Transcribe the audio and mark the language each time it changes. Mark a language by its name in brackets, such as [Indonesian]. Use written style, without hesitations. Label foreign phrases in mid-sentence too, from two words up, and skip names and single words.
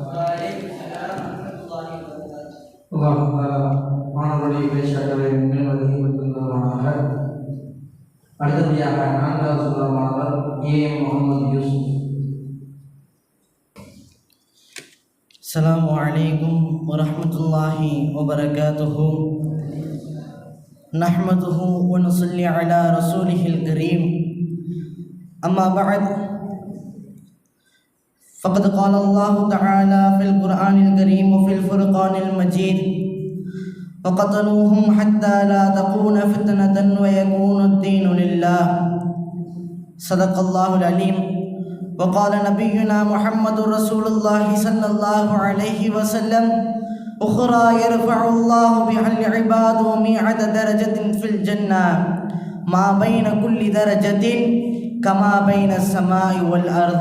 [Tamil] மாணவர்களுடைய பேச்சாளரை மேல்வதற்காக அடுத்தபடியாக 4வது மாணவர் முகமது யூசுப். [Arabic] السلام عليكم ورحمة الله وبركاته. نحمده و نصلي على رسوله الكريم. أما بعد. فقد قال الله تعالى في القرآن الكريم وفي الفرقان المجيد: وقتلوهم حتى لا تكون فتنة ويكون الدين لله. صدق الله العليم. وقال نبينا محمد رسول الله صلى الله عليه وسلم: أخرى يرفع الله بها العباد 100 درجة في الجنة ما بين كل درجة كما بين السماء والأرض.